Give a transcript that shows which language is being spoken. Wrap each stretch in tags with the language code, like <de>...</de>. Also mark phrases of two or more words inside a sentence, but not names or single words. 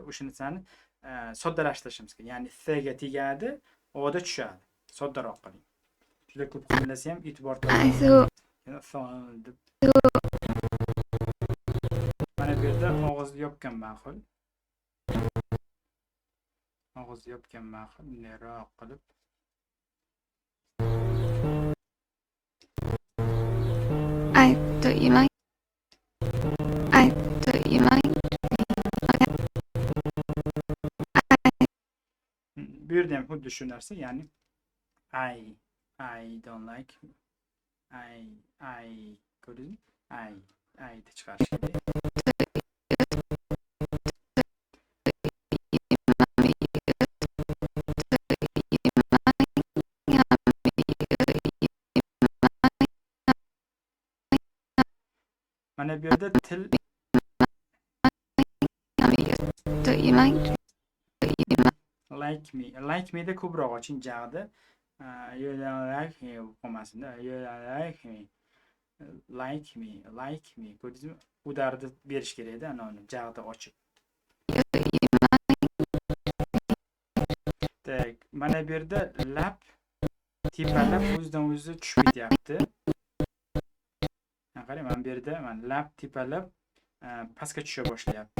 <uz>O'sha narsani soddalashtirishimiz kerak. Ya'ni S ga tegadi, O'da tushadi. Soddaroq qiling. Juda ko'p qimirlasa ham e'tibor deb. Mana bu yerda og'izni yopgan ma'qul. Og'izni yopgan ma'qul. Bunayroq qilib.</uz> <en>I thought you like.</en> <uz>Bu yerda ham xuddi shu narsa, ya'ni</uz> <en>I don't like.</en> <uz>Ko'rdingizmi? I deb chiqarish kerak. Mana bu yerda til</uz> <en>like me</en> <uz>da ko'proq oching jag'da.</uz> <en>You don't like me qolmasin-da. You don't like me.</en> <uz>Ko'rdingizmi? Udarni berish kerak-da, ana jag'da ochib. Tak, mana bu yerda lab tepalab o'zidan o'zi tushib ketyapti. Qarang, mana bu yerda mana lab tepalab pastga tusha boshlayapti.</uz>